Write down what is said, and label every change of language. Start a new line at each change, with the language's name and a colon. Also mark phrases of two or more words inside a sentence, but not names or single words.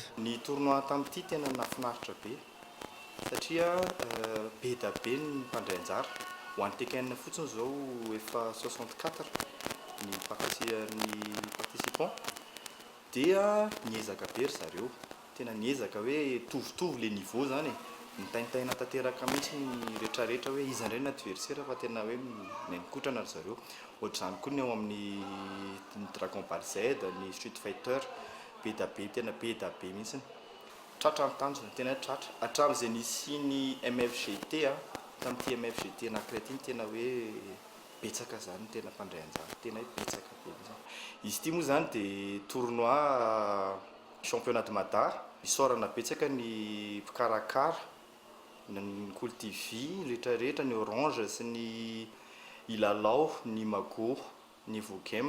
Malagasy: Ny tournoi tamin'ity tena nafinaritra be satria be da be ny mpandray anjara ho an'ny tekena fotsiny zao efa 64 ny participants dia niezaka be ry zareo, tena niezaka hoe tovitovy
French: le niveau
Malagasy: zany nitaintaina tanteraka mihitsy ny rehetrarehetra hoe iza indray ny adversaire fa tena hoe nenikotrana ry zareo. Ohatr'izany koa ny ao amin'ny Dragon Ball Z, ny Street Fighter, be da be tena be da be mihitsy. Tratra amin'ny tanjona tena tratra. Hatramin'izay nisy ny MFGT tamin'ity MFGT anankiray ity tena hoe betsaka zany tena mpandray anjara, tena hoe betsaka be mihitsy. Izy ity moa zany dia
French: tournoi championnat de Madar,
Malagasy: isaorana betsaka ny mpikarakara, ny Cool TV, rehetrarehetra ny Orange sy ny Ilalao, ny Mago, ny Vogem.